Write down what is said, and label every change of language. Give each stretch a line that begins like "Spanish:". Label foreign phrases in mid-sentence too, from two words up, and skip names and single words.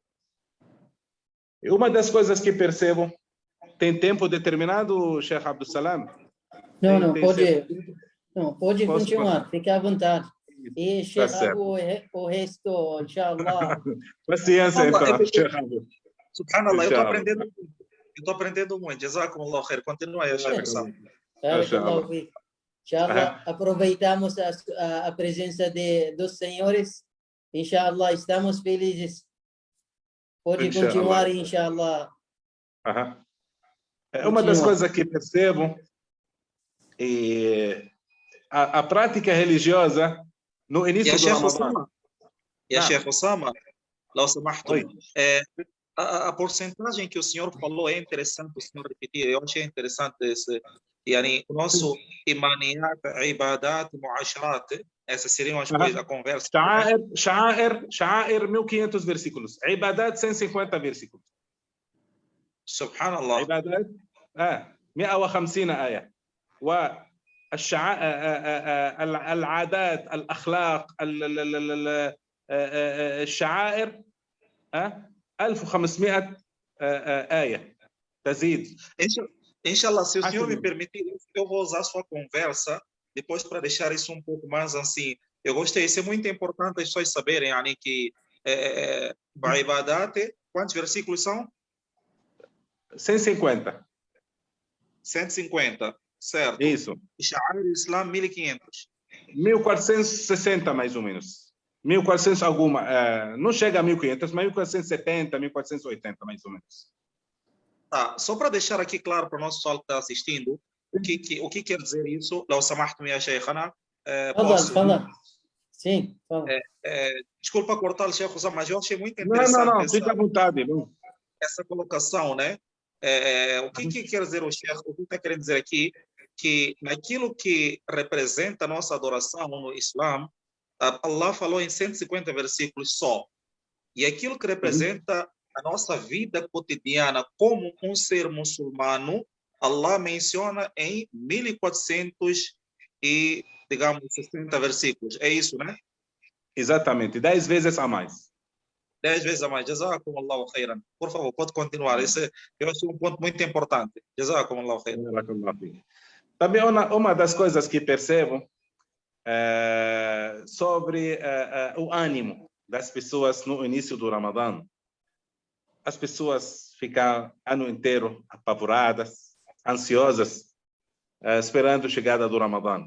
Portuguese: E uma das coisas que percebo, tem tempo determinado, Sheikh Abdul Salam? Pode continuar, fique à vontade. E Sheikh Abu, o resto, inshallah. Paciência, então, Sheikh Abu. Subhanallah, eu estou aprendendo muito.
Arabic: جزاكم الله خير.
Portuguese: Continua aí a expressão. Inshallah, aproveitamos a presença dos senhores. Inshallah, estamos felizes. Pode continuar, inshallah. Uma das coisas que percebo é a prática religiosa no início do Ramadã. Sheikh Osama,
Arabic: لو سمحتم.
Portuguese: Oi. A porcentagem que o senhor falou é interessante o senhor repetir. Eu achei interessante esse. Yani, o nosso
Arabic: إيمانيات، عبادات، معاشرات,
Portuguese: essas seriam as coisas, a conversa. شعائر 1500 versículos. عبادات 150 versículos. Subhanallah.
Arabic: عبادات 150 آية. العادات الأخلاق الشعائر 1500 آية تزيد.
Portuguese: Inshallah, se o senhor me permitir, eu vou usar a sua conversa depois para deixar isso um pouco mais assim. Eu gostei, isso é muito importante as pessoas saberem, yani, que para Ibadat, quantos versículos são? 150. 150, certo. Isso. E
Arabic: شعائر الإسلام,
Portuguese: 1500. 1460, mais ou menos. 1400 alguma. Não chega a 1500, mas 1470, 1480, mais ou menos. Tá, só para deixar aqui claro para o nosso pessoal que está assistindo, o que quer dizer isso?
Arabic: لو سمحتم يا شيخنا.
Portuguese: Fala. Sim, fala. Desculpa cortar o Sheikh Osama, mas eu achei muito interessante Não, fica à vontade. essa colocação, né? O que quer dizer o Sheikh? O que está querendo dizer aqui? Que naquilo que representa a nossa adoração no Islã, Allah falou em 150 versículos só. E aquilo que representa a nossa vida cotidiana como um ser muçulmano, Allah menciona em 1400 e, digamos, 60 versículos. É isso, né? Exatamente, 10 vezes a mais. 10 vezes a mais.
Arabic: جزاكم الله خيرا.
Portuguese: Por favor, pode continuar. Esse eu acho um ponto muito importante.
Arabic: جزاكم الله خيرا.
Portuguese: Também uma das coisas que percebo sobre o ânimo das pessoas no início do Ramadã. As pessoas ficam ano inteiro apavoradas, ansiosas, esperando a chegada do Ramadã.